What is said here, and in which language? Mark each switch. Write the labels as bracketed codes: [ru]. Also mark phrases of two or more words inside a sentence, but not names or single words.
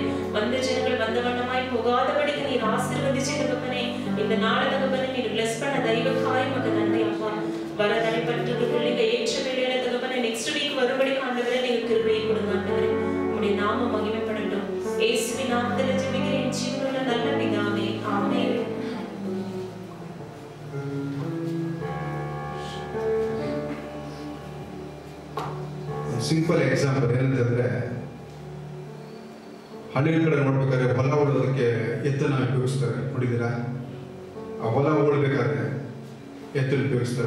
[ta] வந்த ஜனங்கள் வந்த வண்ணமாய் போகாதபடிக்கு நீர் ஆசீர்வதிச்சு தகப்பனே இந்த நாளை தகப்பனை நீர் பிளஸ் பண்ண தெய்வக்காய் மக நன்றி அப்பா. வர தடைப்பட்டு பிள்ளைங்க ஏற்ற வேலையில தகப்பனை [en] next week [ta] வரும்படி ஆண்டவரே நீங்க கிருபையை கொடுங்க ஆண்டவரே. உடைய நாம மகிமைப்படட்டும். இயேசுவின் நாமத்தில் ஜெபிக்கிறேன் ஜீவனுள்ள நல்ல பிதாவே ஆமென். [en] simple example [kn] ಏನಂತಂದ್ರೆ ಹಳ್ಳಿ ಕಡೆ ನೋಡ್ಬೇಕಾದ್ರೆ ಹೊಲ ಉಳೋದಕ್ಕೆ ಎತ್ತನ್ನ ಉಪಯೋಗಿಸ್ತಾರೆ, ನೋಡಿದ್ದೀರಾ? ಆ ಹೊಲ ಉಳ್ಬೇಕಾದ್ರೆ ಎತ್ತನ್ನು ಉಪಯೋಗಿಸ್ತಾರೆ.